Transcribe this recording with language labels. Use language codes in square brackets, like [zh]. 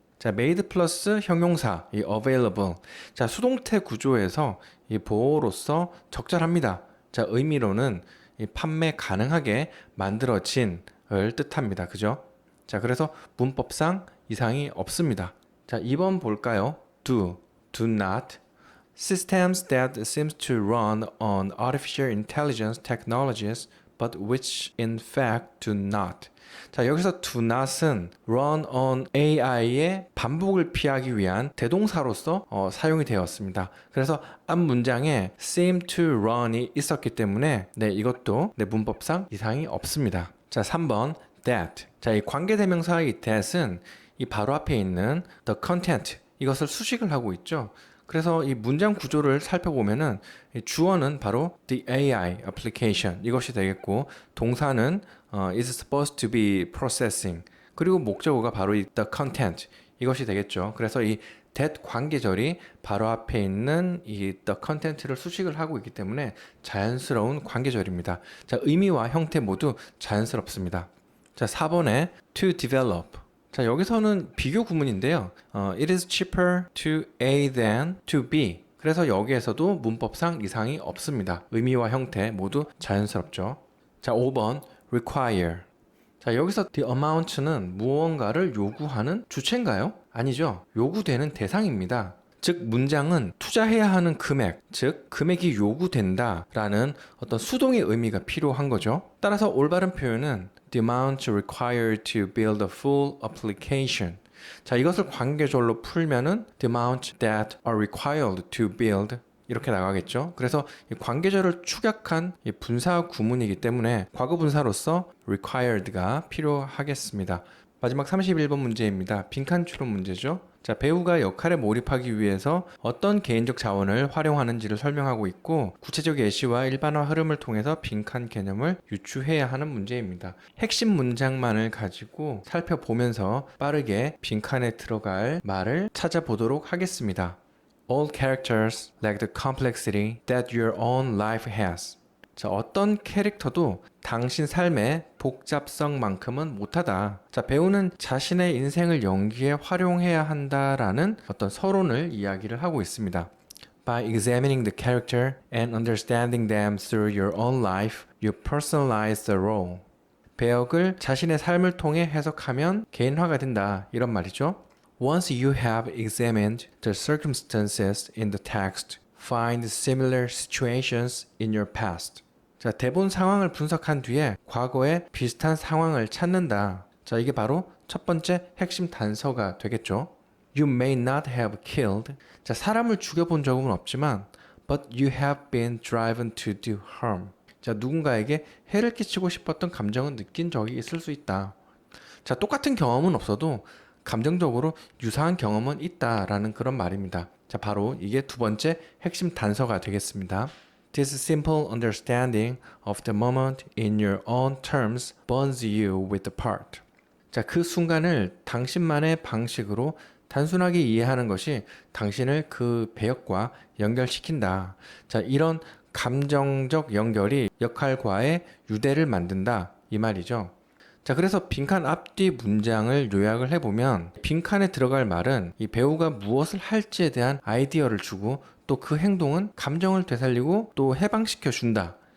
[ko] 자, made 플러스 형용사, 이 available. 자, 수동태 구조에서 이 보호로서 적절합니다. 자, 의미로는 이 판매 가능하게 만들어진 을 뜻합니다. 그죠? 자, 그래서 문법상 이상이 없습니다. 자, 2번 볼까요? [en] do not. Systems that seems to run on artificial intelligence technologies but which in fact do not. [ko] 자, 여기서 [en] do not [ko] 은 [en] run on AI [ko] 의 반복을 피하기 위한 대동사로서 사용이 되었습니다. 그래서 앞 문장에 [en] seem to run [ko] 이 있었기 때문에 이것도 문법상 이상이 없습니다. 자, 3번 that. 자, 이 관계대명사의 that은 이 바로 앞에 있는 [en] the content, [ko] 이것을 수식을 하고 있죠. 그래서 이 문장 구조를 살펴보면은 이 주어는 바로 [en] the AI application, [ko] 이것이 되겠고, 동사는 [en] is supposed to be processing, [ko] 그리고 목적어가 바로 이 [en] the content, [ko] 이것이 되겠죠. 그래서 이 that 관계절이 바로 앞에 있는 이 [en] the content [ko] 를 수식을 하고 있기 때문에 자연스러운 관계절입니다. 자, 의미와 형태 모두 자연스럽습니다. 자, 4번에 [en] to develop. [ko] 자, 여기서는 비교 구문인데요. [en] It is cheaper to A than to B. [ko] 그래서 여기에서도 문법상 이상이 없습니다. 의미와 형태 모두 자연스럽죠. 자, 5번 require. 자, 여기서 [en] the amount [ko] 는 무언가를 요구하는 주체인가요? 아니죠. 요구되는 대상입니다. 즉 문장은 투자해야 하는 금액, 즉 금액이 요구된다 라는 어떤 수동의 의미가 필요한 거죠. 따라서 올바른 표현은 [en] the amount required to build a full application. [ko] 자, 이것을 관계절로 풀면은 [en] the amount that are required to build, [ko] 이렇게 나가겠죠. 그래서 이 관계절을 축약한 이 분사 구문이기 때문에 과거 분사로서 required가 필요하겠습니다. 마지막 31번 문제입니다. 빈칸 추론 문제죠. 자, 배우가 역할에 몰입하기 위해서 어떤 개인적 자원을 활용하는지를 설명하고 있고, 구체적 예시와 일반화 흐름을 통해서 빈칸 개념을 유추해야 하는 문제입니다. 핵심 문장만을 가지고 살펴보면서 빠르게 빈칸에 들어갈 말을 찾아보도록 하겠습니다. [en] All characters lack the complexity that your own life has. [ko] 자, 어떤 캐릭터도 당신 삶의 복잡성만큼은 못하다. 자, 배우는 자신의 인생을 연기에 활용해야 한다라는 어떤 서론을 이야기를 하고 있습니다. [en] By examining the character and understanding them through your own life, you personalize the role. [ko] 배역을 자신의 삶을 통해 해석하면 개인화가 된다. 이런 말이죠. [en] Once you have examined the circumstances in the text, find similar situations in your past. [ko] 자, 대본 상황을 분석한 뒤에 과거에 비슷한 상황을 찾는다. 자, 이게 바로 첫 번째 핵심 단서가 되겠죠. [en] You may not have killed. [ko] 자, 사람을 죽여본 적은 없지만 [en] but you have been driven to do harm. [ko] 자, 누군가에게 해를 끼치고 싶었던 감정은 느낀 적이 있을 수 있다. 자, 똑같은 경험은 없어도 감정적으로 유사한 경험은 있다라는 그런 말입니다. 자, 바로 이게 두 번째 핵심 단서가 되겠습니다. [en] This simple understanding of the moment in your own terms bonds you with the part. [ko] 자, 그 순간을 당신만의 방식으로 단순하게 이해하는 것이 당신을 그 배역과 연결시킨다. 자, 이런 감정적 연결이 역할과의 유대를 만든다. 이 말이죠. 자, 그래서 빈칸 앞뒤 문장을 요약을 해보면 빈칸에 들어갈 말은 이 배우가 무엇을 할지에 대한 아이디어를 주고 또 그 행동은 감정을 되살리고 또 해방시켜 준다.